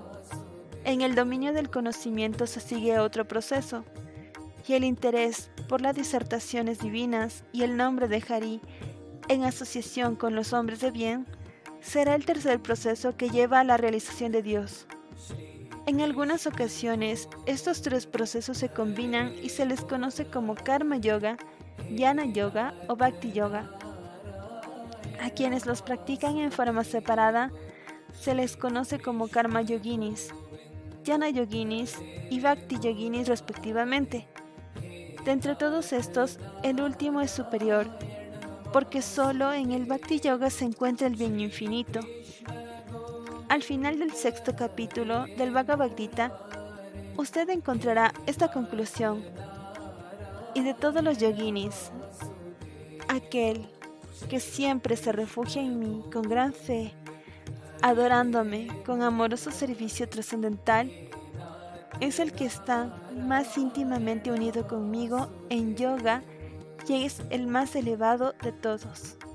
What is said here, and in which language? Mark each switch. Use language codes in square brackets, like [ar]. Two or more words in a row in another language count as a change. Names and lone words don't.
[es] En el dominio del conocimiento se sigue otro proceso, y el interés por las disertaciones divinas y el nombre de Hari, en asociación con los hombres de bien, será el tercer proceso que lleva a la realización de Dios. En algunas ocasiones, estos 3 procesos se combinan y se les conoce como [sa] कर्म योग, ज्ञान योग [es] o [sa] भक्ति योग. [es] A quienes los practican en forma separada se les conoce como [sa] कर्म योगिनः, ज्ञान योगिनः [es] y [sa] भक्ति योगिनः [es] respectivamente. De entre todos estos, el último es superior, porque solo en el [sa] भक्ति योग [es] se encuentra el bien infinito. Al final del 6º capítulo del Bhagavad Gita, usted encontrará esta conclusión: y de todos los yoginis, aquel que siempre se refugia en mí con gran fe, adorándome con amoroso servicio trascendental, es el que está más íntimamente unido conmigo en yoga y es el más elevado de todos.